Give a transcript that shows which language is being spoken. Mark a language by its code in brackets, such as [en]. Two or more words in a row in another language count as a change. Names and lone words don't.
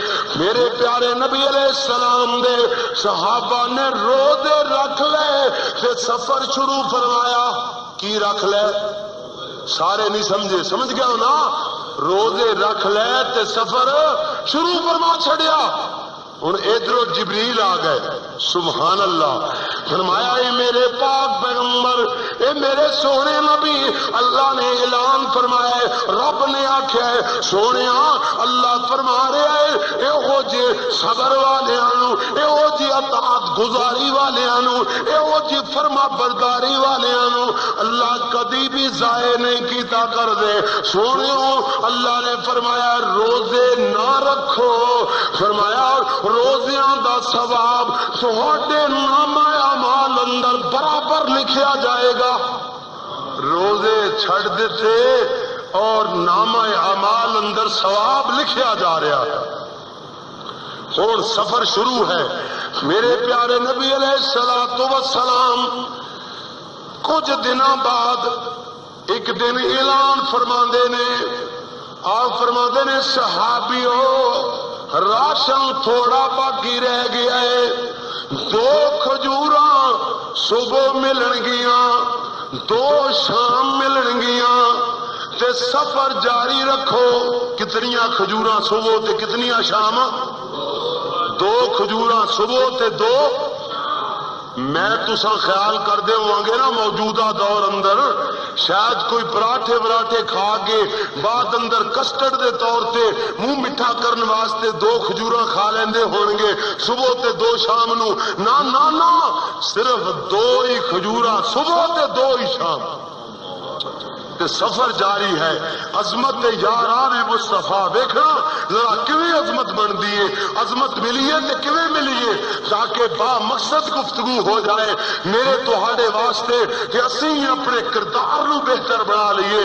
[pa] میرے پیارے نبی [ar] علیہ السلام [pa] دے صحابہ نے روزے رکھ لے تے سفر شروع فرمایا۔ کی رکھ لے؟ سارے نہیں سمجھے، سمجھ گیا ہو نا؟ روزے رکھ لے تے سفر شروع فرما چھڑیا۔ ہن ادھروں جبریل آ گئے، [ar] سبحان اللہ، [pa] فرمایا اے میرے پاک پیغمبر، اے میرے سونے نبی، اللہ نے اعلان فرمایا ہے، رب نے آکھیا ہے سونیا، اللہ فرما رہا ہے اے جی صبر والیاں نو، اے جی اطاعت گزاری والیاں نو، اے جی فرما برداری والیاں نو اللہ کدی بھی ضائع نہیں کیتا کر دے۔ سونیو اللہ نے فرمایا روزے نہ رکھو، فرمایا روزیاں دا ثواب تہاڈے نامہ اعمال اندر برابر لکھیا جائے گا۔ روزے چھڑ دیتے اور نامہ اعمال اندر ثواب لکھیا جا رہا ہے۔ ہن سفر شروع ہے۔ میرے پیارے نبی [ar] علیہ الصلوۃ والسلام [pa] کچھ دنوں بعد ایک دن اعلان فرماندے نے، آپ فرماندے نے صحابیو راشن تھوڑا باقی رہ گیا ہے، 2 کھجوراں صبح ملن گیاں، 2 شام ملن گیاں، تے سفر جاری رکھو۔ کتنیاں کھجوراں صبح تے کتنیاں شام؟ 2 کھجوراں صبح تے 2۔ میں تساں خیال کر دے ہوں گے نا موجودہ دور اندر شاید کوئی پراٹھے وراٹھے کھا کے بعد اندر کسٹرڈ دے طور تے منہ میٹھا کرن واسطے 2 کھجوراں کھا لیندے ہون گے صبح تے 2 شام نو۔ نا نا نا، صرف 2 ہی کھجوراں صبح تے 2 ہی شام، تے سفر جاری ہے۔ عظمت یاران مصطفیٰ ویکھنا ذرا کیویں عظمت بندی ہے، عظمت ملی ہے تے کیویں ملی ہے، تاکہ با مقصد گفتگو ہو جائے میرے تہاڈے واسطے کہ اسی اپنے کردار نو بہتر بنا لئیے۔